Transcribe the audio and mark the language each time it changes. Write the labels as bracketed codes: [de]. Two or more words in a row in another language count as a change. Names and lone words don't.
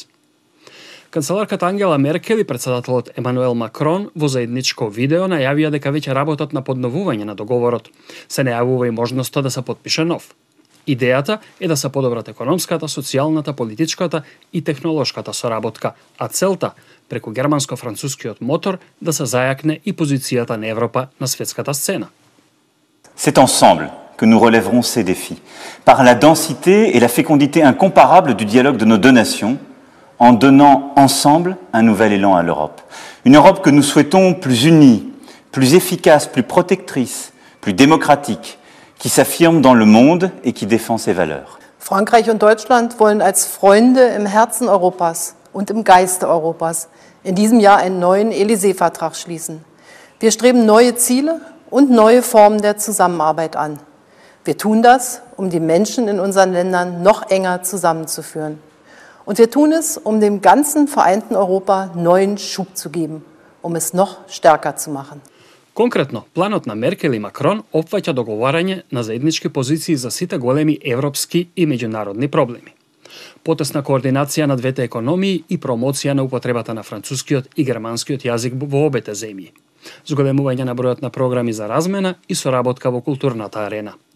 [mk] Канцеларката Ангела Меркел и претседателот Емануел Макрон во заедничко видео најавија дека веќе работат на подновување на договорот. Се најавува и можноста да се потпише нов. Идејата е да се подобрат економската, социјалната, политичката и технолошката соработка, а целта преку германско-францускиот мотор да се зајакне и позицијата на Европа на светската сцена. [fr] C'est ensemble que nous relèverons ces défis, par la densité et la fécondité incomparable du dialogue de nos deux nations, en donnant ensemble un nouvel élan à l'Europe. Une Europe que nous souhaitons plus unie, plus efficace, plus protectrice, plus démocratique, qui s'affirme dans le monde et qui défend ses valeurs. [de] Frankreich und Deutschland wollen als Freunde im Herzen Europas und im Geiste Europas in diesem Jahr einen neuen Élysée-Vertrag schließen. Wir streben neue Ziele und neue Formen der Zusammenarbeit an. Wir tun das, um die Menschen in unseren Ländern noch enger zusammenzuführen. Und wir tun es, um dem ganzen vereinten Europa neuen Schub zu geben, um es noch stärker zu machen. [mk] Конкретно, планот на Меркел и Макрон опфаќа договарање на заеднички позиции за сите големи европски и меѓународни проблеми. Потесна координација на двете економии и промоција на употребата на францускиот и германскиот јазик во обете земји. Зголемување на бројот на програми за размена и соработка во културната арена.